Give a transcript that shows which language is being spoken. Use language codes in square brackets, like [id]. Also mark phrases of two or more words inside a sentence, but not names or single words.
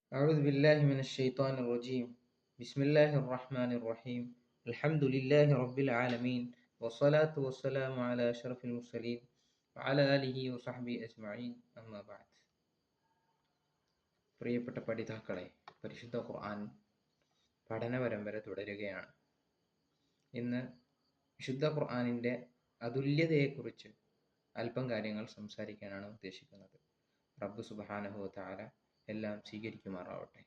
[ar] أعوذ بالله من الشيطان الرجيم. بسم الله الرحمن الرحيم. الحمد لله رب العالمين والصلاة والسلام على أشرف المرسلين وعلى آله وصحبه أجمعين أما بعد. [ml] പ്രിയപ്പെട്ട പഠിതാക്കളെ, പരിശുദ്ധ ഖുർആൻ പഠന പരമ്പര തുടരുകയാണ്. ഇന്ന് വിശുദ്ധ ഖുർആനിൻ്റെ അതുല്യതയെക്കുറിച്ച് അല്പം കാര്യങ്ങൾ സംസാരിക്കാനാണ് ഉദ്ദേശിക്കുന്നത്. [ar] رب سبحانه وتعالى [ml] എല്ലാം സ്വീകരിക്കുമാറാവട്ടെ.